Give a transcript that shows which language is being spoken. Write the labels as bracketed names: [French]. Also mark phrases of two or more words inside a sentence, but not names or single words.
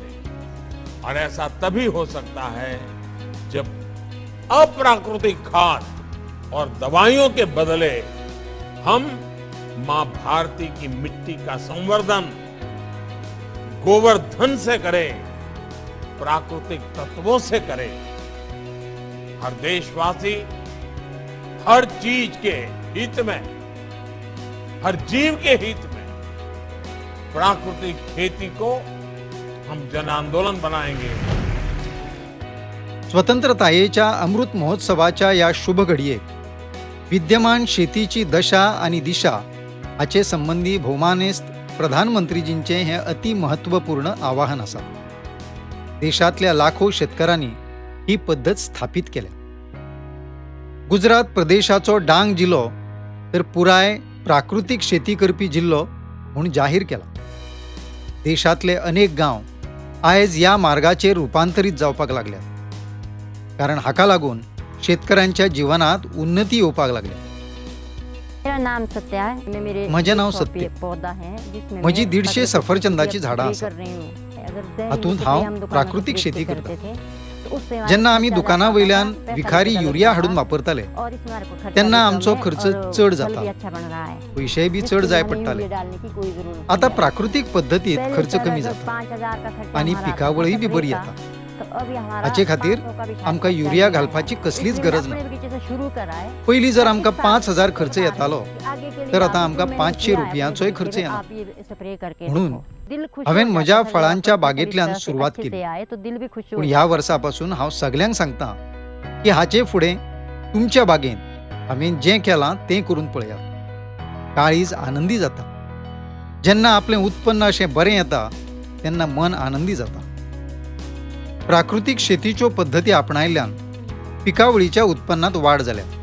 [Hindi] और ऐसा तभी हो सकता है जब अप्राकृतिक खाद और दवाइयों के बदले हम मां भारती की मिट्टी का संवर्धन गोवर्धन से करें, प्राकृतिक तत्वों से करें. हर देशवासी हर चीज के हित में, हर जीव के हित में प्राकृतिक खेती को हम जन आंदोलन बनाएंगे. [Konkani] स्वतंत्रतायेच्या अमृत महोत्सवाच्या या शुभ घडयेक विद्यमान शेतीची दशा आणि दिशा हाचे संबंधी भौमानेस्त प्रधानमंत्रीजींचे हे अति महत्वपूर्ण आवाहन आसा. देशातल्या लाखो शेतकऱ्यांनी ही पद्धत स्थापित केल्या. गुजरात प्रदेशाचो डांग जिल्लो तर पुराय प्राकृतिक शेती करपी जिल्लो म्हूण जाहीर केला. देशातले अनेक गांव आयज या मार्गाचेर रुपांतरीत जावपाक लागल्यात. कारण हाका लागून शेतकऱ्यांच्या जीवनात उन्नती येवपाक लागल्या. [Hindi] मेरा नाम सत्या है. [Marathi] माझे नाव सत्य. [Hindi] पौधा है जिसमें [Konkani] म्हजी [Hindi] मैं 150 फसली [Konkani] सफरचंदाची झाडां [Hindi] कर [Konkani] आसात. [Hindi] रही हूँ. अगर जैन [Konkani] हातूंत जसे हांव [Hindi] हम दुकानात [Konkani] प्राकृतिक विक्री शेती [Hindi] करते [Konkani] करता. [Hindi] थे, तो उससे हमारे [Konkani] जेन्ना आमी [Hindi] ज्यादा [Konkani] दुकाना वयल्यान [Hindi] पैसा [Konkani] विखारी [Hindi] बचत [Konkani] युरिया [Hindi] होता [Konkani] हाडून [Hindi] है. [Konkani] वापरताले [Hindi] और इसमें हमारे को खर्चा [Konkani] तेन्ना [Hindi] भी कम [Konkani] आमचो [Hindi] है [Konkani] खर्च [Hindi] और [Konkani] चड [Hindi] फल [Konkani] जाता. [Hindi] भी अच्छा बन रहा है. [Konkani] पैसे बी [Hindi] जिसके [Konkani] चड जाय [Hindi] लिए हमें [Konkani] पडटाले. [Hindi] यूरिया डालने की कोई जरूरत [Konkani] आता [Hindi] नहीं है. [Konkani] प्राकृतिक पद्धतीत [Hindi] पहले [Konkani] खर्च [Hindi] साल [Konkani] कमी [Hindi] अगर [Konkani] जाता [Hindi] 5,000 का खर्चा [Konkani] आणि [Hindi] हमारा [Konkani] पिकावळी बी बरी [Hindi] था, [Konkani] येता. [Hindi] तो अभी हमारा [Konkani] हाचे खातीर [Hindi] 500 का भी [Konkani] आमकां [Hindi] खर्चा [Konkani] युरिया [Hindi] नहीं है. [Konkani] घालपाची कसलीच [Hindi] इसलिए [Konkani] गरज [Hindi] अपने [Konkani] ना. [Hindi] बगीचे से शुरू कराय. [Konkani] पयलीं जर आमकां [Hindi] एक [Konkani] 5,000 [Hindi] साल [Konkani] खर्च येतालो [Hindi] आगे के लिए [Konkani] तर आता [Hindi] आप [Konkani] आमकां [Hindi] जो मैंने [Konkani] 500 [Hindi] किया है, [Konkani] रुपयांचोय [Hindi] अपने [Konkani] खर्च [Hindi] बगीचे में [Konkani] येना. [Hindi] आप ये स्प्रे करके [Konkani] म्हणून [Hindi] देखो. दिल खुश [Konkani] हांवें [Hindi] हो [Konkani] म्हज्या [Hindi] जाता है. [Konkani] फळांच्या [Hindi] जब आप [Konkani] बागेंतल्यान [Hindi] इस तरह से [Konkani] सुरवात [Hindi] अच्छे [Konkani] केली. [Hindi] से आए तो दिल भी खुश हो [Konkani] पूण [Hindi] जाता [Konkani] ह्या [Hindi] है. [Konkani] वर्सापासून हांव सगल्यांक सांगता की हाचे फुडें तुमच्या बागेंत हांवें जें केलां तें करून पळयात. काळीज आनंदी जाता. जेन्ना आपलें उत्पन्न अशें बरें येता तेन्ना मन आनंदी जाता. प्राकृतीक शेतीच्यो पद्दती आपणायल्ल्यान पिकावळीच्या उत्पन्नात वाड जाल्या.